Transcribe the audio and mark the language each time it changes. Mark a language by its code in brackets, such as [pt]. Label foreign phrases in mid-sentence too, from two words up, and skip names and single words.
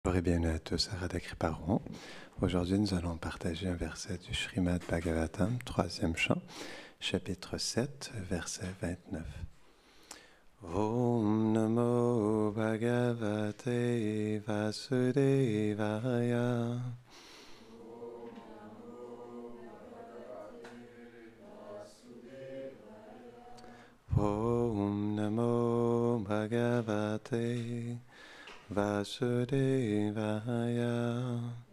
[fr] Bonjour et bienvenue à tous à Radha Kriparon. Aujourd'hui, nous allons partager un verset du Srimad Bhagavatam, 3e chant, chapitre 7, verset 29. [sa] Om Namo Bhagavate Vasudevaya. Om Namo Bhagavate Vasudevaya.